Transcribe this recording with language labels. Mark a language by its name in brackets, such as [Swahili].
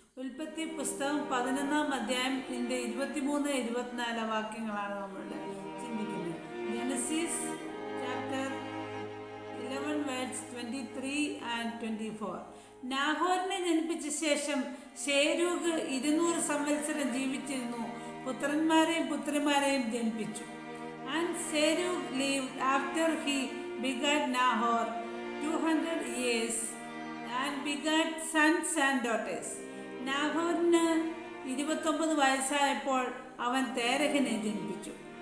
[Malayalam] ഉൽപ്പത്തി പുസ്തകം 11-ാം അധ്യായം 23-24 വാക്യങ്ങളാണ് നമ്മളുടെ ചിന്തിക്കുന്നത്. [English] Genesis chapter 11 verse 23 and 24. [Malayalam] നാഹോറിനെ ജനിപ്പിച്ച ശേഷം ശേരൂഗ് 200 സംവത്സരം ജീവിച്ചിരുന്നു, പുത്രന്മാരെയും പുത്രിമാരെയും ജനിപ്പിച്ചു. [English] And Serug lived after he begat Nahor 200 years and begat sons and daughters. [Malayalam] നാഹോറിന് 29 വയസ്സായപ്പോൾ അവൻ തേരഹിനെ ജനിപ്പിച്ചു.